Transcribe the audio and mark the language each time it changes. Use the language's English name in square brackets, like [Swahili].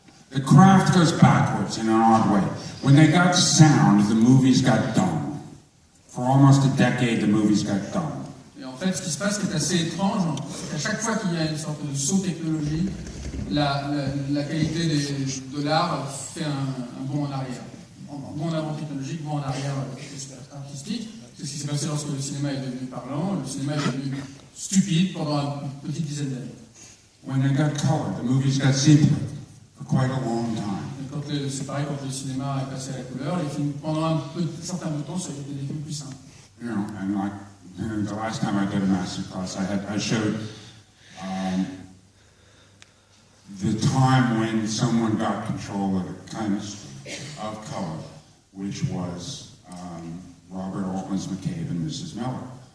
[English] The craft goes backwards in an odd way. When they got sound, the movies got done. For almost a decade, the movies got done. [French] Et en fait, ce qui se passe, qui est assez étrange, c'est qu'à chaque fois qu'il y a une sorte de saut technologique, la qualité de l'art fait un bond en arrière. Un bond en avant technologique, bond en arrière artistique. C'est ce qui s'est passé lorsque le cinéma est devenu parlant. Le cinéma est devenu stupide pendant une petite dizaine d'années. [English] When they got color, the movies got simpler for quite a long time. [French] C'est pareil quand le cinéma est passé à la couleur, les films, pendant un certain bout de temps, ça a été des films plus simples. [English] You know, and like the last time I did a master class, I showed the time when someone got control of the chemistry of color, which was Robert Altman's McCabe and Mrs. Miller.